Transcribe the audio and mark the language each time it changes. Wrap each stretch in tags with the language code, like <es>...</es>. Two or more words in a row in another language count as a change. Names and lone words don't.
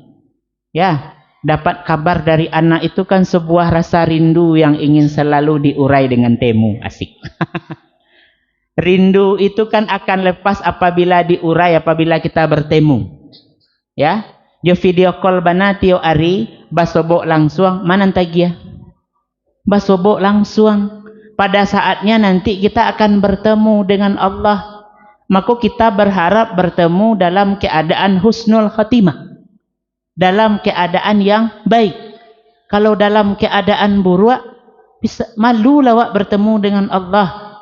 <id>Ya, dapat kabar dari anak itu kan sebuah rasa rindu yang ingin selalu diurai dengan temu. Asik. Rindu itu kan akan lepas apabila diurai, apabila kita bertemu.</id> <min>Ya. Dia</min> <en>video call</en> <min>bana tio ari, basobok langsung, mana tagia? Basobok langsung.</min> <id>Pada saatnya nanti kita akan bertemu dengan Allah. Maka kita berharap bertemu dalam keadaan husnul khatimah. Dalam keadaan yang baik. Kalau dalam keadaan buruk, malulah wak bertemu dengan Allah.</id>